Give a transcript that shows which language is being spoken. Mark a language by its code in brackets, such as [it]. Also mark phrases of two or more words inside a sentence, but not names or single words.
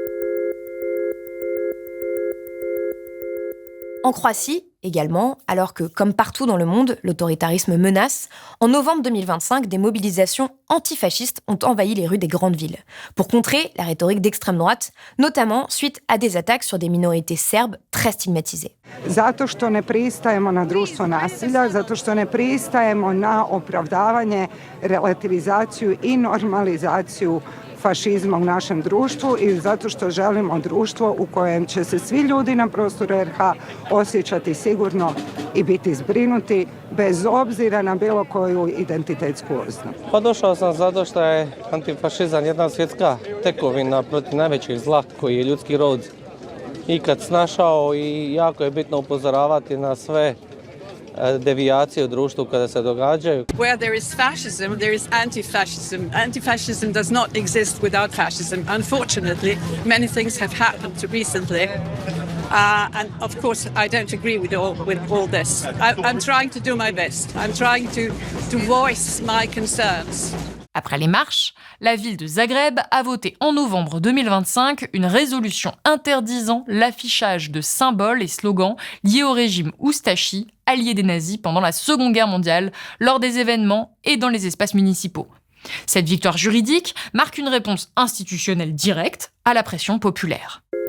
[fr] En Croatie, également, alors que, comme partout dans le monde, l'autoritarisme menace, en novembre 2025, des mobilisations antifascistes ont envahi les rues des grandes villes, pour contrer la rhétorique d'extrême droite, notamment suite à des attaques sur des minorités serbes très stigmatisées. [hr] Zato što ne pristajemo na društvo nasilja, zato što ne pristajemo na opravdavanje, relativizaciju i normalizaciju fašizma u našem društvu i zato što želimo društvo u kojem će se svi ljudi na prostoru RH osjećati sigurno i biti zbrinuti bez obzira na bilo koju identitetsku oznaku. Pa došao sam zato što je antifašizam jedna svjetska tekovina protiv najvećeg zla koji je ljudski rod ikad snašao i jako je bitno upozoravati na sve devijacije u društvu kada se događaju. [en] Where there is fascism, there is anti-fascism. Anti-fascism does not exist without fascism. Unfortunately, many things have happened recently. And of course, I don't agree with all this. I'm trying to do my best. I'm trying to voice my concerns. [fr] Après les marches, la ville de Zagreb a voté en novembre 2025 une résolution interdisant l'affichage de symboles et slogans liés au régime Ustashi, allié des nazis pendant la Seconde Guerre mondiale, lors des événements et dans les espaces municipaux. Cette victoire juridique marque une réponse institutionnelle directe à la pression populaire.